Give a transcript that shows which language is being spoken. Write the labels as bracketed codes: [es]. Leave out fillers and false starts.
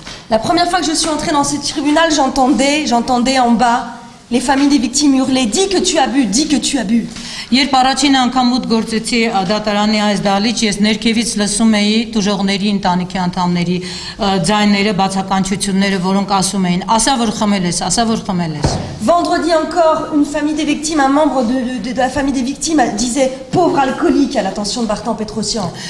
[fr] La première fois que je suis entrée dans ce tribunal, j'entendais en bas les familles des victimes hurler « Dis que tu as bu, dis que tu as bu ». [hy] Երբ առաջին անգամ ուտ գործեցի դատարանի այս դալիճ, ես ներքևից լսում էի տուժողների ընտանիքի անդամների ձայները, բացականչությունները, որոնք ասում էին՝ ասա որ խմել ես, ասա որ խմել ես։ [fr] Vendredi encore, une famille des victimes, un membre de la famille des victimes disait « Pauvre alcoolique » à l'attention de Vartan Petrosyan.